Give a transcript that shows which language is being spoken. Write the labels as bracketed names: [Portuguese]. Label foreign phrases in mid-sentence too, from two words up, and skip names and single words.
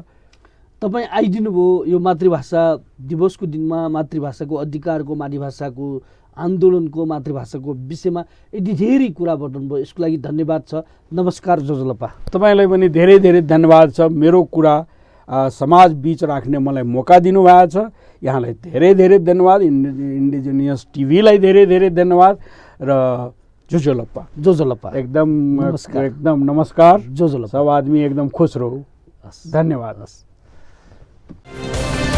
[Nepali] तपाईँ आइदिनु भयो यो मातृभाषा दिवसको दिनमा, मातृभाषाको अधिकारको, मातृभाषाको आन्दोलनको, मातृभाषाको विषयमा यति धेरै कुरा बताउनुभयो, यसको लागि धन्यवाद छ। नमस्कार जोजलप्पा। तपाईँलाई पनि धेरै धेरै धन्यवाद छ। मेरो कुरा समाज बीच राख्ने मलाई मौका दिनुभएको छ। यहाँलाई धेरै धेरै धन्यवाद। इन्डिजिनियस टिभीलाई धेरै धेरै धन्यवाद। र जोजलप्पा एकदम नमस्कार। जोजलप्पा, [Hindi] सब आदमी एकदम खुश रहो। धन्यवाद।